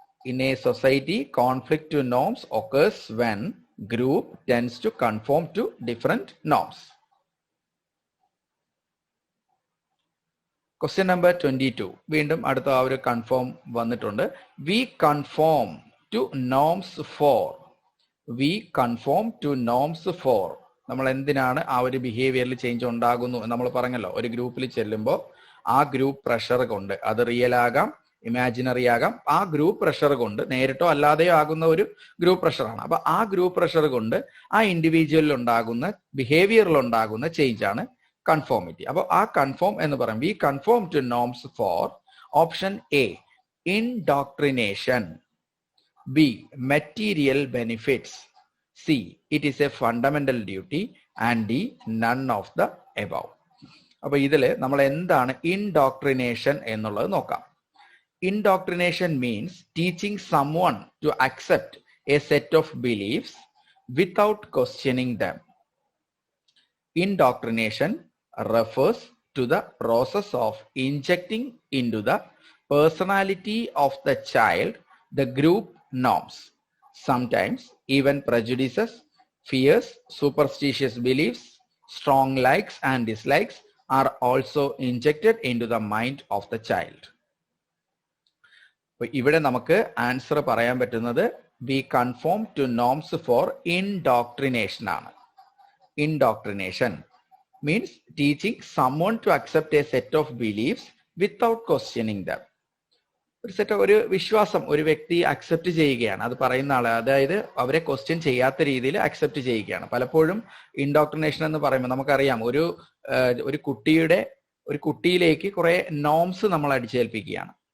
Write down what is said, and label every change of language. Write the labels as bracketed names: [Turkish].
[English] In a society, conflict to norms occurs when group tends to conform to different norms. Question number 22. [Malayalam] വീണ്ടും അടുത്ത ആ ഒരു confirm വന്നിട്ടുണ്ട്. [English] We conform to norms for. We conform to norms for. [Malayalam] നമ്മൾ എന്തിനാണ് ആ ഒരു ബിഹേവിയറിൽ change ഉണ്ടാകുന്നു നമ്മൾ പറഞ്ഞല്ലോ. ഒരു ഗ്രൂപ്പിൽ ചെല്ലുമ്പോൾ ആ ഗ്രൂപ്പ് പ്രഷർ കൊണ്ട്, അത് റിയൽ ആകാം ഇമാജിനറി ആകാം, ആ ഗ്രൂപ്പ് പ്രഷർ കൊണ്ട് നേരിട്ടോ അല്ലാതെയോ ആകുന്ന ഒരു ഗ്രൂപ്പ് പ്രഷറാണ്. അപ്പൊ ആ ഗ്രൂപ്പ് പ്രഷർ കൊണ്ട് ആ ഇൻഡിവിജ്വലിൽ ഉണ്ടാകുന്ന ബിഹേവിയറിൽ ഉണ്ടാകുന്ന ചേഞ്ച് ആണ് കൺഫോമിറ്റി. അപ്പോൾ ആ കൺഫോം എന്ന് പറയും [English] We conform to norms for option A indoctrination. B. Material benefits. C. It is a fundamental duty. And D. None of the above. [Malayalam] അപ്പോൾ ഇതിൽ നമ്മൾ എന്താണ് ഇൻഡോക്ട്രിനേഷൻ എന്നുള്ളത് നോക്കാം. [English] Indoctrination means teaching someone to accept a set of beliefs without questioning them. Indoctrination refers to the process of injecting into the personality of the child the group norms, sometimes even prejudices, fears, superstitious beliefs, strong likes and dislikes are also injected into the mind of the child. [Malayalam] ഇവിടെ നമുക്ക് answer പറയാൻ പറ്റുന്നത് [English] we conform to norms for indoctrination [Malayalam] ആണ്. [English] Indoctrination means teaching someone to accept a set of beliefs without questioning them. [Malayalam] ഒരു വിശ്വാസം ഒരു വ്യക്തി accept ചെയ്യുകയാണ്, അത് പറയുന്ന ആള്, അതായത് അവരെ ക്വസ്റ്റ്യൻ ചെയ്യാത്ത രീതിയിൽ അക്സെപ്റ്റ് ചെയ്യുകയാണ്. പലപ്പോഴും ഇൻഡോക്ട്രിനേഷൻ എന്ന് പറയുമ്പോൾ നമുക്കറിയാം, ഒരു കുട്ടിയിലേക്ക് കുറെ നോംസ് നമ്മൾ അടിച്ചേൽപ്പിക്കുകയാണ്.